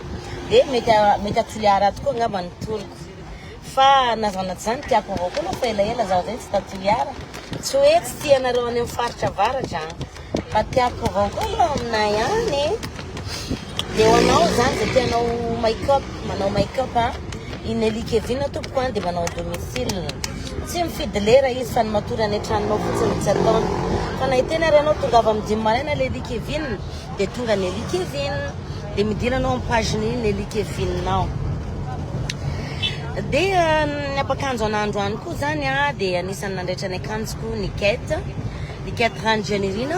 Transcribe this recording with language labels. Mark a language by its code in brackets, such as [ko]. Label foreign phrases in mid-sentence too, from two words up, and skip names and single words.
[mg] Dia mety atoliara tokoa angamba ny toroko. Fa nazanaty zany tiako avao koa fa elaela zaho zay tsy tatoliara. Tsy hoe tsy tianareo any amin'ny faritra avaratra fa tiako avao koa aloha aminay any. Dia ho anao zany dia tianao make-up, manao make-up i Nelly Kevin tompoko dia manao domicile. Tsy mifidy lera izy fa ny matory any an-tranonao fotsiny tsy ataony. Fa nahitena ranao tonga avy amin'ny 10 maraina Nelly Kevin dia tonga Nelly Kevin. Dia midiranao amin'ny page-ny Nelly Kevin nao. Dia ny ampakanjo an'androany koa zany dia anisan'ny nandretra ny akanjoko ny Kate Ranjanirina.